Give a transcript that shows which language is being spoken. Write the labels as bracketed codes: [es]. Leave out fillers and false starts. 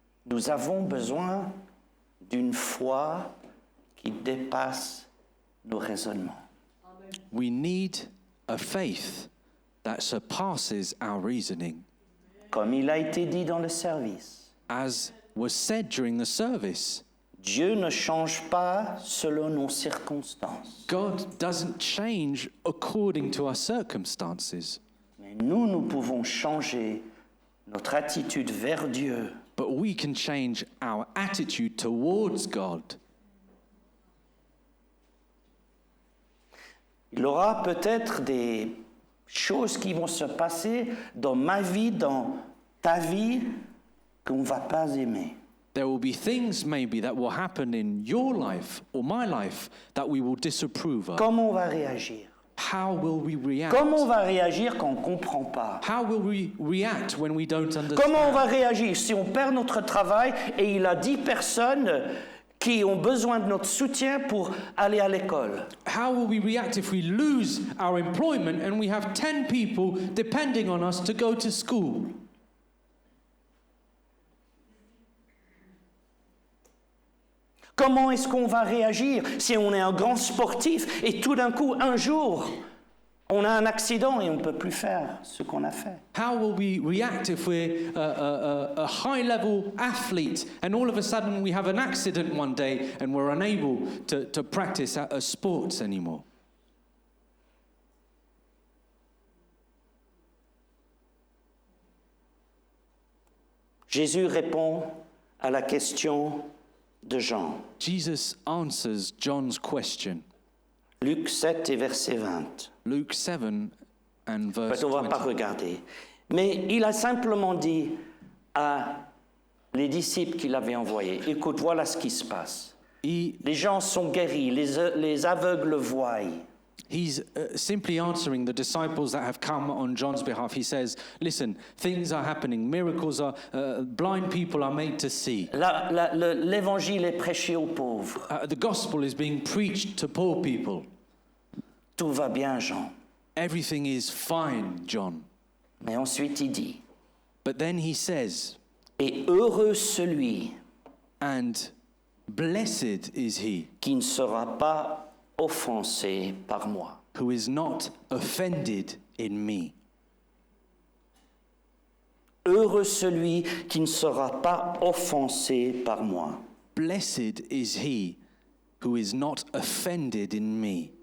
[fr] Nous avons besoin d'une foi qui dépasse nos raisonnements. [en] We need a faith that surpasses our reasoning. [fr] Comme il a été dit dans le service, [en] As was said during the service, [fr] Dieu ne change pas selon nos circonstances. [en] God doesn't change according to our circumstances, [fr] Mais nous pouvons changer notre attitude vers Dieu [en] but we can change our attitude towards God. [fr] Il y aura peut-être des choses qui vont se passer dans ma vie, dans ta vie, qu'on ne va pas aimer. [en] There will be things maybe that will happen in your life or my life that we will disapprove of. [fr] Comment on va réagir? [en] How will we react? [fr] Comment on va réagir quand on ne comprend pas? [en] How will we react when we don't [fr] Comment on va [en] understand? [fr] réagir si on perd notre travail et il y a 10 personnes qui ont besoin de notre soutien pour aller à l'école? [en] How will we react if we lose our employment and we have 10 people depending on us to go to school? [fr] Comment est-ce qu'on va réagir si on est un grand sportif et tout d'un coup, un jour, on a un accident et on ne peut plus faire ce qu'on a fait? [en] How will we react if we're a high-level athlete and all of a sudden we have an accident one day and we're unable to practice sports anymore? [fr] Jésus répond à la question de Jean. [en] Jesus answers John's question. [fr] Luc 7 et verset 20. [en] Luke 7 and verse [fr] On ne va [en] 20. [fr] pas regarder. Mais il a simplement dit à les disciples qu'il avait envoyés, écoute, voilà ce qui se passe. [en] He, [fr] Les gens sont guéris, les aveugles voient. [en] he's simply answering the disciples that have come on John's behalf. He says, listen, things are happening, miracles are, blind people are made to see. [fr] L'évangile est prêché aux pauvres. [en] The gospel is being preached to poor people. [fr] Tout va bien, Jean. [en] Everything is fine, John. [fr] Mais ensuite il dit, [en] But then he says, [fr] et heureux celui [en] and blessed is he [fr] qui ne sera pas offensé par moi. [en] who is not offended in me. [fr] Heureux celui qui ne sera pas offensé par moi. [en] Blessed is he who is not offended in me.